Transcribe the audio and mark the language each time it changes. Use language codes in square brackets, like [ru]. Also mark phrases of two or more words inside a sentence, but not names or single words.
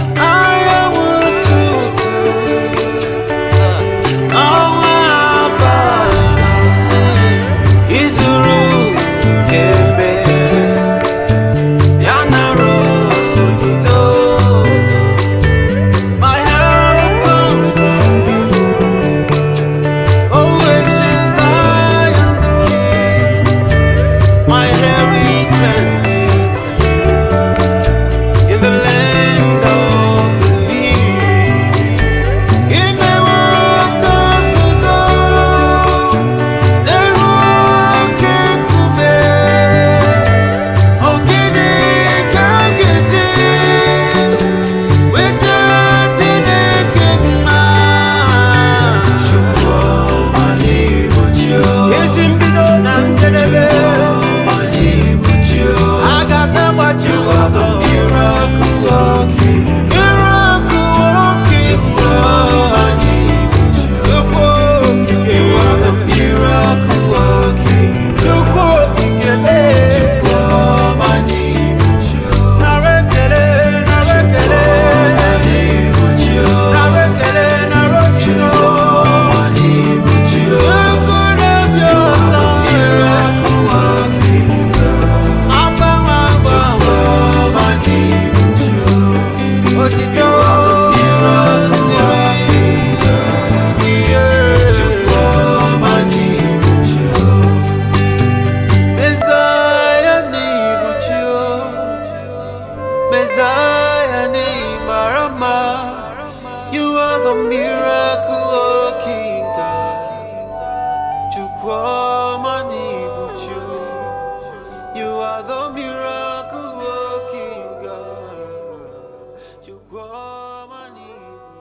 [ig] Anyanwụ ụtụtụ. Ọnwa abalị na-asị, "Izuru kembe." Ya nara otuto. [en] My help comes from you. Always in Zion's king. My inheritance in the land of the living. [ig] Imewe oke nzuzo n'elu oke nkume. Ọ gịnị ka m ga-eji wee jaa Chineke mma? Chukwu ọma n'ịbụ chi o. Ezi mbido na njedebe. Chukwu ọma n'ịbụ chi o. A ga-ata gbachi ụzọ. [en] You are the miracle working. Miracle working. [ig] Chukwu ọma n'ịbụ chi o. Chukwu okike. [en] You are the miracle working. [ig] Chukwu okike lee. Chukwu ọma n'ịbụ chi o. Nara ekele, nara ekele. Chukwu ọma n'ịbụ chi o. Nara ekele, nara otito. Chukwu ọma n'ịbụ chi o. Chukwu na-ebi ọzọ. [en] You are the miracle working God. [ig] Agbanwe, agbanwe. Chukwu ọma n'ịbụ chi o. Otito. [en] You are the miracle working God. Yeah. [ig] Chukwu ọma n'ịbụ chi o. Messiah n'ịbụ chi o. Messiah n'ịmara mma. [en] You are the miracle working God. [ig] Chukwu ọma n'ịbụ chi o. [en] You are the miracle working God. [ig] Chukwu ọma n'ihu.